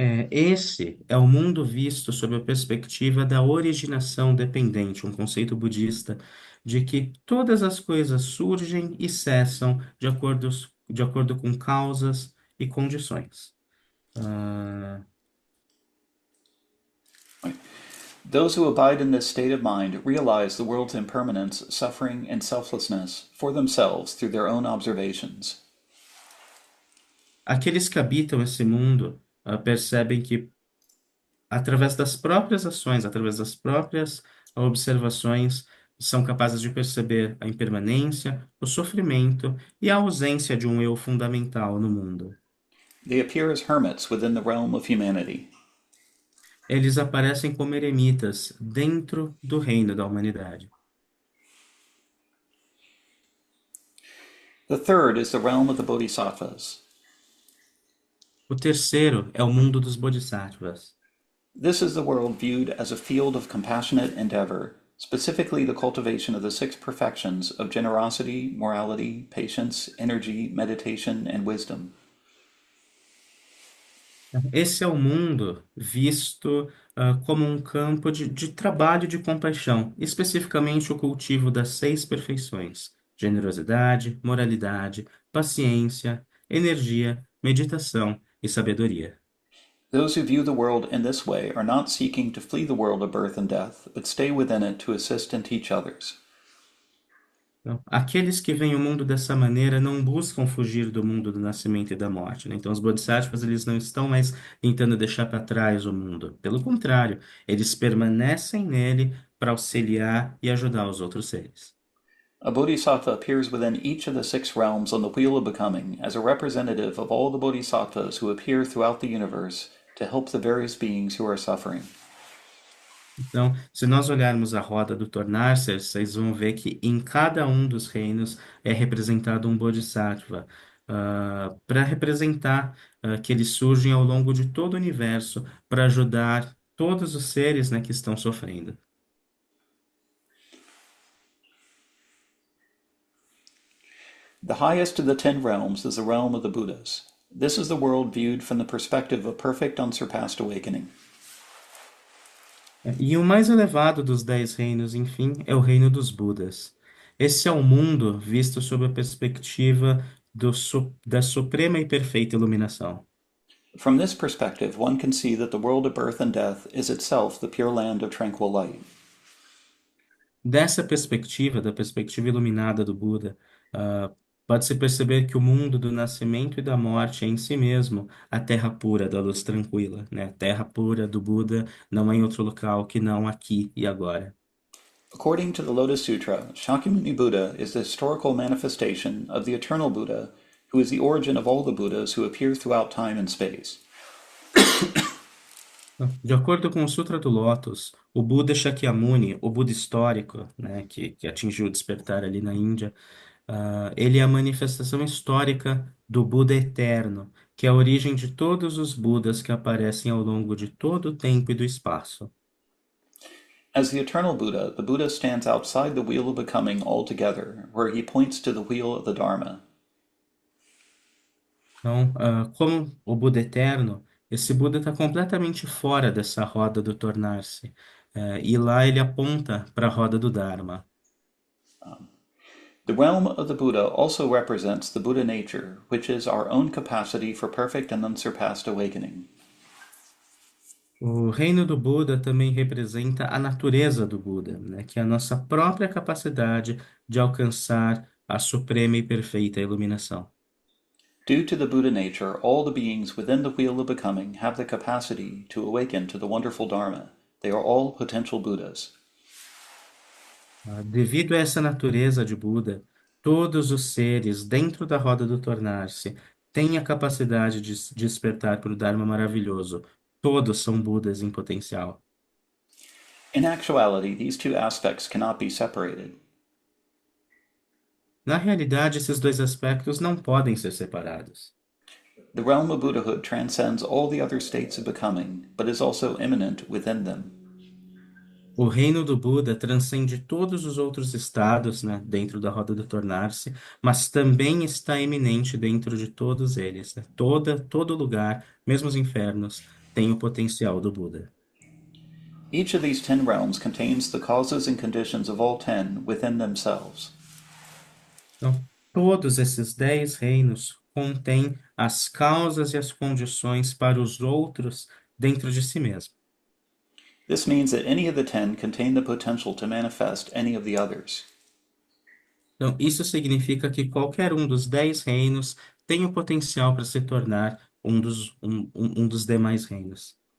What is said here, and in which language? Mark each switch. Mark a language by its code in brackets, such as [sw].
[pt] Esse é o mundo visto sob a perspectiva da originação dependente, um conceito budista de que todas as coisas surgem e cessam de acordo com causas e condições. Ah, [en] Those who abide in this state of mind realize the world's impermanence, suffering, and selflessness for themselves through their own observations. [pt] aqueles que habitam esse mundo percebem que, através das próprias ações, através das próprias observações, são capazes de perceber a impermanência, o sofrimento e a ausência de um eu fundamental no mundo. [en] They appear as hermits within the realm of humanity. [pt] Eles aparecem como eremitas dentro do reino da humanidade. [en] The third is the realm of the bodhisattvas. [pt] O terceiro é o mundo dos bodhisattvas. [en] This is the world viewed as a field of compassionate endeavor, specifically the cultivation of the six perfections of generosity, morality, patience, energy, meditation, and wisdom. [pt] Esse é o mundo visto como um campo de trabalho e de compaixão, especificamente o cultivo das seis perfeições: generosidade, moralidade, paciência, energia, meditação e sabedoria. [en] Those who view the world in this way are not seeking to flee the world of birth and death, but stay within it to assist and teach others. [pt] Então, aqueles que veem o mundo dessa maneira não buscam fugir do mundo do nascimento e da morte, né? Então, os bodhisattvas, eles não estão mais tentando deixar para trás o mundo. Pelo contrário, eles permanecem nele para auxiliar e ajudar os outros seres. [en] A bodhisattva appears within each of the six realms on the wheel of becoming as a representative of all the bodhisattvas who appear throughout the universe to help the various beings who are suffering. [pt] Então, se nós olharmos a roda do tornar-se, vocês vão ver que em cada um dos reinos é representado um bodhisattva, para representar que eles surgem ao longo de todo o universo para ajudar todos os seres, né, que estão sofrendo. [en] The highest of the 10 realms is the realm of the Buddhas. This is the world viewed from the perspective of perfect, unsurpassed awakening. [pt] E o mais elevado dos 10 reinos, enfim, é o reino dos Budas. Esse é o mundo visto sob a perspectiva da suprema e perfeita iluminação. [en] From this perspective, one can see that the world of birth and death is itself the pure land of tranquil light. [pt] Dessa perspectiva, da perspectiva iluminada do Buda, pode-se perceber que o mundo do nascimento e da morte é em si mesmo a terra pura da luz tranquila, né? A terra pura do Buda não é em outro local que não aqui e agora. [en] According to the Lotus Sutra, Shakyamuni Buddha is the historical manifestation of the eternal Buddha, who is the origin of all the Buddhas who appear throughout time and space. [pt] De acordo com o Sutra do Lótus, o Buda Shakyamuni, o Buda histórico, né, que atingiu o despertar ali na Índia, ele é a manifestação histórica do Buda eterno, que é a origem de todos os Budas que aparecem ao longo de todo o tempo e do espaço. [en] As the eternal Buddha, the Buddha stands outside the wheel of becoming altogether, where he points to the wheel of the Dharma. [pt] Então, como o Buda eterno, esse Buda está completamente fora dessa roda do tornar-se. E lá ele aponta para a roda do Dharma. [en] The realm of the Buddha also represents the Buddha nature, which is our own capacity for perfect and unsurpassed awakening. [pt] O reino do Buda também representa a natureza do Buda, né, que é a nossa própria capacidade de alcançar a suprema e perfeita iluminação. [en] Due to the Buddha nature, all the beings within the wheel of becoming have the capacity to awaken to the wonderful Dharma. They are all potential Buddhas. [pt] Devido a essa natureza de Buda, todos os seres dentro da roda do tornar-se têm a capacidade de se despertar para o Dharma maravilhoso. Todos são Budas em potencial. [en] In actuality, these two aspects cannot be separated. [pt] Na realidade, esses dois aspectos não podem ser separados. [en] The realm of Buddhahood transcends all the other states of becoming, but is also immanent within them. [pt] O reino do Buda transcende todos os outros estados, né, dentro da roda do tornar-se, mas também está eminente dentro de todos eles, né? Todo lugar, mesmo os infernos, tem o potencial do Buda. [en] Each of these 10 realms contains the causes and conditions of all 10 within themselves. [pt] Então, todos esses 10 reinos contêm as causas e as condições para os outros dentro de si mesmo. [en] This means that any of the 10 contain the potential to manifest any of the others. [pt] Então, isso significa que qualquer um dos 10 reinos tem o potencial para se tornar um dos demais reinos.